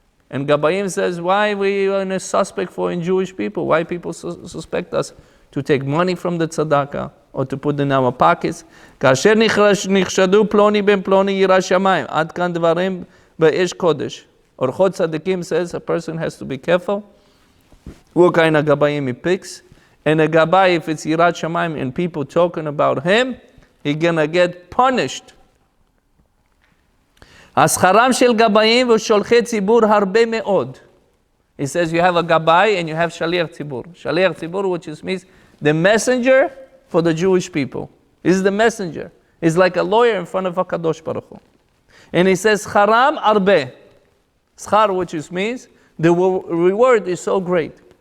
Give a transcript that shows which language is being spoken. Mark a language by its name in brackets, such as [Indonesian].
[English] And gabbayim says, why we are in a suspect for in Jewish people? Why people suspect us to take money from the tzedakah or to put in our pockets? [Hebrew] כאשר נחשדו פלוני בן פלוני ירא שמיים, עד כאן דברים באש קודש. [English] אורחות צדיקים says a person has to be careful what kind of gabbayim he picks. And a gabbai, if it's yirat shamayim and people talking about him, he's gonna get punished. [Hebrew] השכרם של גבאים ושולחי ציבור הרבה מאוד. [English] He says you have a Gabbai and you have Shaliach Tzibur. Shaliach Tzibur, which means the messenger for the Jewish people. He's the messenger. He's like a lawyer in front of HaKadosh Baruch Hu. And he says, [Hebrew] Charam Arbe. [English] Schar, which means the reward is so great.